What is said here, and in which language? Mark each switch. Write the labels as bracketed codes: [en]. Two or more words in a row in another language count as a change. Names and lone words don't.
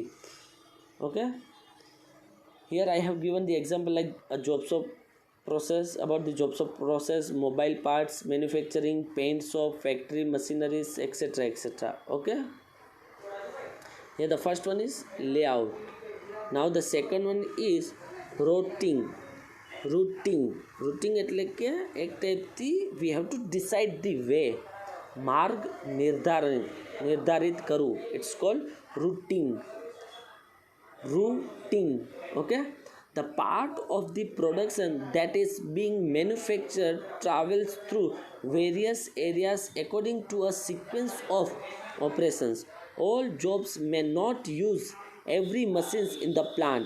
[en] Okay, here I have given the example like a job shop process, about the job shop process, mobile parts manufacturing, paint shop, factory machineries, etc, etc. Okay, here the first one is layout. Now the second one is routing. routing [gu] એટલે કે એક ટાઈપથી [en] we have to decide the way, [gu] માર્ગ નિર્ધારિત કરવું, [en] it's called routing. Okay, the part of the production that is being manufactured travels through various areas according to a sequence of operations. All jobs may not use every machines in the plant.